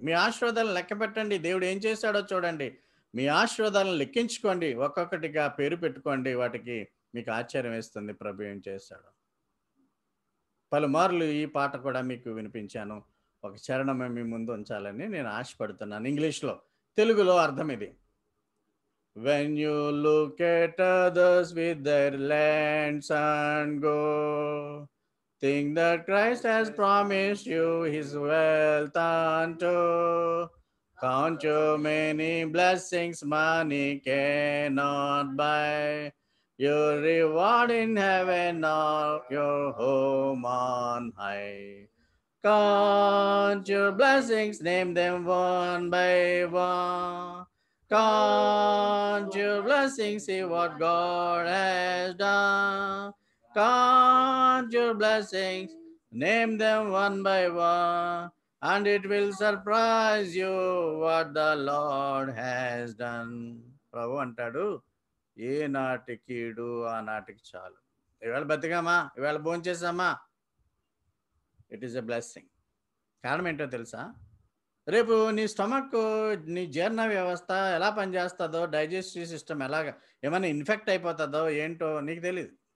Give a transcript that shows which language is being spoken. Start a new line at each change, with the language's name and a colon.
Telugu: మీ ఆశీర్వాదాలను లెక్కపెట్టండి. దేవుడు ఏం చేశాడో చూడండి. మీ ఆశీర్వాదాలను లెక్కించుకోండి. ఒక్కొక్కటిగా పేరు పెట్టుకోండి వాటికి. మీకు ఆశ్చర్యం వేస్తుంది ప్రభు ఏం చేశాడో. పలుమార్లు ఈ పాట కూడా మీకు వినిపించాను. ఒక చరణం మీ ముందు ఉంచాలని నేను ఆశపడుతున్నాను ఇంగ్లీష్‌లో. తెలుగులో అర్థం ఇది.
English: When you look at others with their lands and go, think that Christ has promised you his wealth unto. Count your many blessings money cannot buy. Your reward in heaven or your home on high. Count your blessings, name them one by one. Count your blessings, see what God has done. Count your blessings, name them one by one, and it will surprise you what the Lord has done.
Telugu: ప్రభు అంటాడు, ఏ నాటి కీడు ఆ నాటికి చాలు. ఇవాళ బతికామా, ఇవాళ భోంచేసామా,
English: It is a blessing.
Telugu: కారణం ఏంటో తెలుసా? రేపు నీ స్టమక్, నీ జీర్ణ వ్యవస్థ ఎలా పనిచేస్తుందో, డైజెస్టివ్ సిస్టమ్ ఏమైనా ఇన్ఫెక్ట్ అయిపోతుందో ఏంటో నీకు తెలీదు.